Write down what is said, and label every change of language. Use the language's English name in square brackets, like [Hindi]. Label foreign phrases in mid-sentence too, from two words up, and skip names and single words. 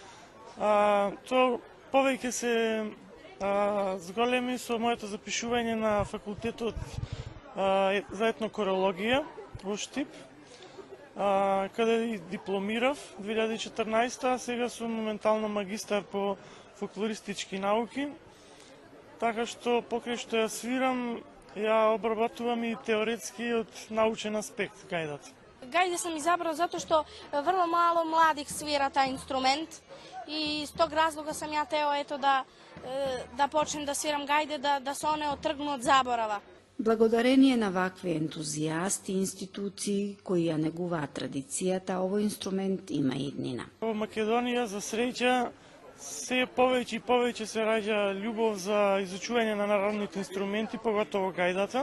[Macedonian] Тоа повеќе се зголеми со моето запишување на факултетот за етнокорологија во Штип, каде и дипломирав 2014, а сега сум моментално магистар по фолклористички науки, така што покрај што ја свирам, ја обработувам и теоретски од научен аспект гајдата. [Serbian] Gajde sam izabrao zato što vrlo malo mladih svira taj instrument i iz tog razloga sam ja teo da počnem da sviram gajde, da se one otrgnu od zaborava. [Macedonian] Благодарение на вакви ентузијасти и институции кои ја негуваат традицијата, овој инструмент има иднина. Во Македонија, за среќа, се повеќе и повеќе се раѓа љубов за изучување на народните инструменти, поготово гајдата.